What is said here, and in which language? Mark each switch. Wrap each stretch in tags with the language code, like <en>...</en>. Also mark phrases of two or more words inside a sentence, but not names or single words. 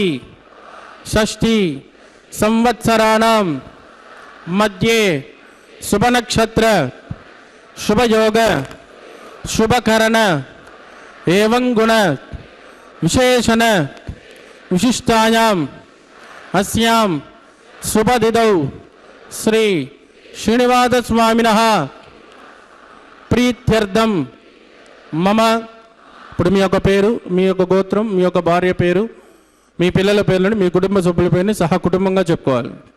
<sa>षष्ठी संवत्सराणां मध्ये शुभ नक्षत्र शुभ योग शुभकरण एवं गुण विशेषण विशिष्टायाम् अस्यां शुभतिथौ श्री श्रीनिवास स्वामिनः प्रीत्यर्थं मम</sa> <te>ఇప్పుడు మీ యొక్క పేరు, మీ యొక్క గోత్రం, మీ యొక్క భార్య పేరు, మీ పిల్లల పేర్లను, మీ కుటుంబ సభ్యుల పేరుని సహా కుటుంబంగా చెప్పుకోవాలి.</te>